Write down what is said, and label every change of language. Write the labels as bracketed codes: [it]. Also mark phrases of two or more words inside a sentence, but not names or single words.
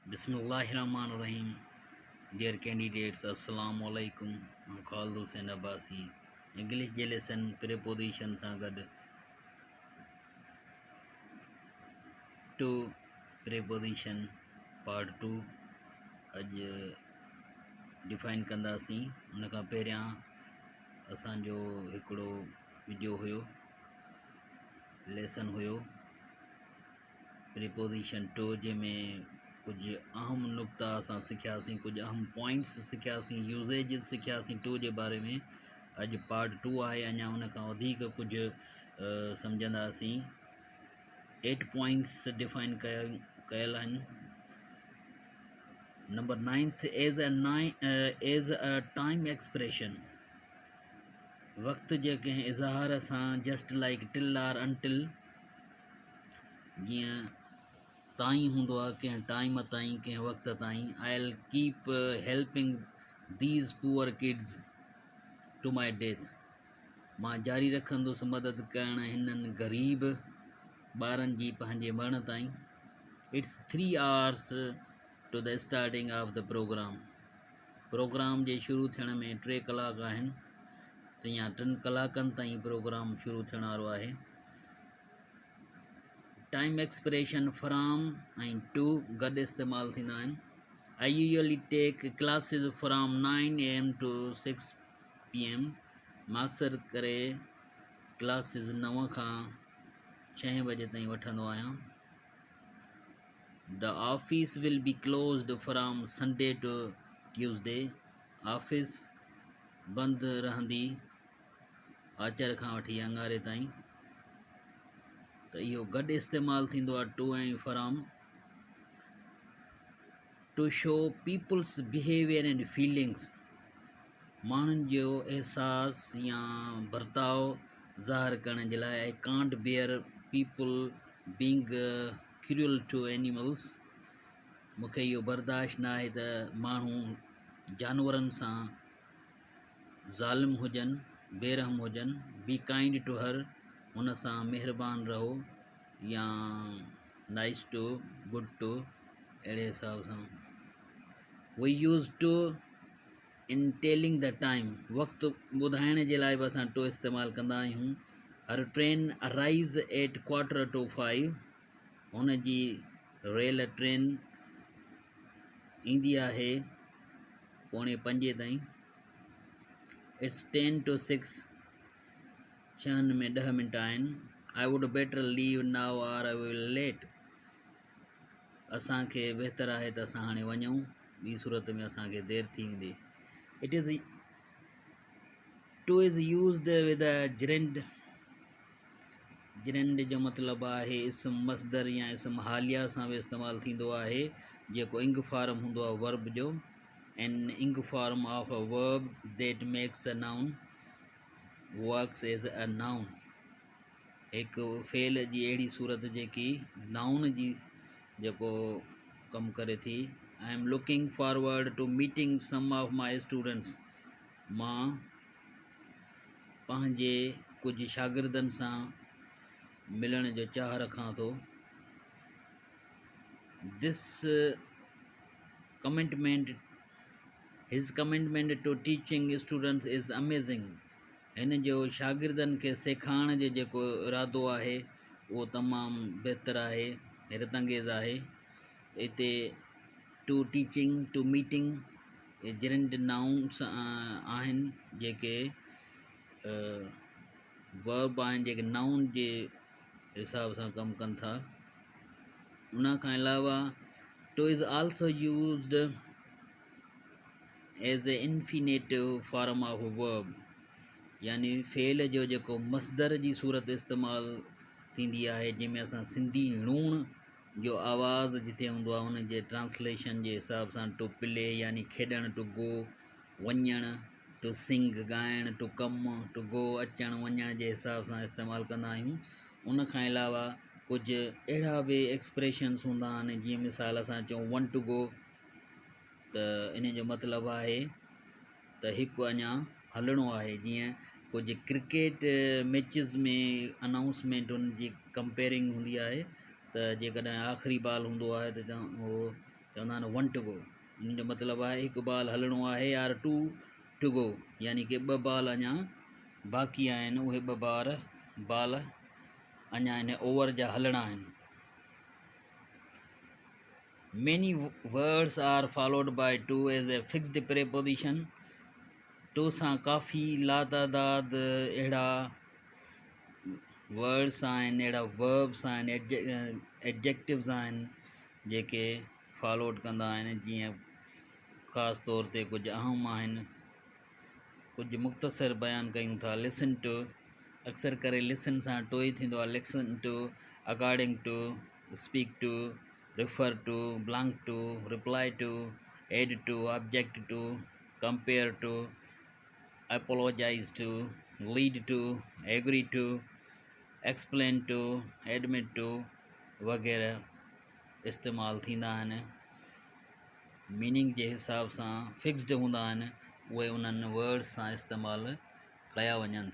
[en] Bismillahirrahmanirrahim. Dear candidates, [ar] السلام عليكم. [en] I'm Khalid Hussain Abbasi. [sd] English je [en] lesson preposition [sd] सां गॾु [en] to preposition part 2 [sd] अॼु डिफाइन कंदासीं। उन खां पहिरियां असांजो हिकिड़ो वीडियो हुयो, लेसन हुयो [en] preposition to, [sd] जंहिंमें कुझु अहम नुक़्ता असां सिखियासीं, कुझु अहम पॉइंट्स सिखियासीं, यूसेज सिखियासीं टू जे बारे में। अॼु पार्ट 2 आहे, अञा उन खां वधीक कुझु सम्झंदासीं। 8 पॉइंट्स डिफाइन कयल आहिनि। [en] number 9th as a time expression, [sd] वक़्त जे कंहिं इज़हार सां, [en] just like till or until, [sd] जीअं ताईं हूंदो आहे, कंहिं टाइम ताईं, कंहिं वक़्त ताईं। [en] I will keep helping these poor kids to my death, [sd] मां जारी रखंदुसि मदद करणु हिननि ग़रीब ॿारनि जी पंहिंजे मरण ताईं। [en] it's 3 hours to the starting of the program, [sd] प्रोग्राम जे शुरू थियण में 3 कलाक आहिनि, त या 3 कलाकनि ताईं प्रोग्राम शुरू थियण वारो आहे। [en] time expression [sd] फ्राम ऐं टू गॾु इस्तेमालु थींदा आहिनि। [en] I usually take classes from 9 AM to 6 PM, [sd] मां अक्सर करे क्लासिस 9 खां 6 बजे ताईं वठंदो आहियां। [en] the office will be closed from Sunday to Tuesday, [sd] ऑफिस बंदि रहंदी आचर खां वठी अंगारे ताईं। त इहो गॾु इस्तेमालु थींदो आहे टू ऐं फ्राम। [en] to show people's behaviour and feelings, [sd] माण्हुनि जो अहसासु या बर्ताव ज़ाहिर करण जे लाइ। [en] I can't bear people being cruel to animals, [sd] मूंखे इहो बर्दाश्त न आहे त माण्हू जानवरनि सां ज़ालिम हुजनि, बेरहम हुजनि। [en] be kind to her, [sd] हुन सां महिरबान रहो, या [en] nice to, good to, [sd] अहिड़े हिसाब सां। [en] we use to in telling the time, [sd] वक़्तु ॿुधाइण जे लाइ बि असां टू इस्तेमालु कंदा आहियूं। [en] her train arrives at 4:45, [sd] हुन जी रेल ट्रेन ईंदी आहे 4:45 ताईं। [en] it's 10 to 6, [sd] 6 में 10 मिंट आहिनि। [en] I would better leave now or I will late, [sd] असांखे बहितर आहे त असां हाणे वञूं, ॿी सूरत में असांखे देरि थी वेंदी। [en] it is to is used with a gerund, [sd] जिरेंड जो मतिलबु आहे इस्म मसदर या इस्म हालिया सां बि इस्तेमालु थींदो आहे, जेको [en] ing form [sd] हूंदो आहे वर्ब जो। [en] an ing form of a verb that makes a noun works as a noun, [sd] हिकु फेल जी अहिड़ी सूरत जेकी नाउन जी जेको कमु करे थी। [en] I am looking forward to meeting some of my students, [sd] मां पंहिंजे कुझु शागिर्दनि सां मिलण जो चाह रखां थो। [en] this commitment, his commitment to teaching students is amazing, [sd] हिन जो शागिर्दनि खे सेखारण जो जेको इरादो आहे उहो तमामु बहितरु आहे, हैरत अंगेज़ आहे। हिते [en] to teaching, to meeting, gerund nouns [sd] आहिनि जेके वर्ब आहिनि, जेके नाउन जे हिसाब सां कमु कनि था। उन खां अलावा [en] to is also used as a infinitive form of verb, [sd] यानी फेल जो जेको मसदर जी सूरत इस्तेमालु थींदी आहे, जंहिंमें असां सिंधी णूण जो आवाज़ जिते हूंदो आहे हुन जे ट्रांसलेशन जे हिसाब सां [en] to play [sd] यानी खेॾणु, [en] to go [sd] वञणु, [en] to sing [sd] ॻाइणु, [en] to come, to go [sd] अचणु वञण जे हिसाब सां इस्तेमालु कंदा आहियूं। उन खां अलावा कुझु अहिड़ा बि एक्सप्रेशन्स हूंदा आहिनि, जीअं मिसाल असां चऊं [en] one to go, [sd] त इन जो मतिलबु आहे त हिकु अञा हलणो आहे। जीअं कुझु [en] cricket matches [sd] में अनाउंसमेंट हुन जी कंपेयरिंग हूंदी आहे, त जेकॾहिं आख़िरी बाल हूंदो आहे त उहो चवंदा आहिनि [en] one to go, [sd] उन जो मतिलबु आहे हिकु बॉल हलणो आहे, यार [en] to go, [sd] यानी कि 2 बॉल अञा बाक़ी आहिनि, उहे 2 बॉल अञा इन ओवर जा हलणा आहिनि. [en] Many words are followed by to as a fixed preposition. [sd] to सां काफ़ी लातादाद अहिड़ा वर्ड्स आहिनि, अहिड़ा वर्ब्स आहिनि, एडजेक्टिव्स आहिनि जेके फॉलोड कंदा आहिनि. जीअं ख़ासि तौर ते कुझु अहम आहिनि, कुझु मुख़्तसिर बयानु कयूं था. [en] listen to, [sd] अक्सर करे लिसन सां टू ई थींदो आहे. [en] listen to, according to, speak to, refer to, belong to, reply to, add to, object to, compare to, apologize to, lead to, agree to, explain to, admit to [sd] वग़ैरह इस्तेमालु थींदा आहिनि. मीनिंग जे हिसाब सां फिक्स्ड हूंदा आहिनि, उहे उन्हनि वर्ड्स सां इस्तेमालु कया वञनि था.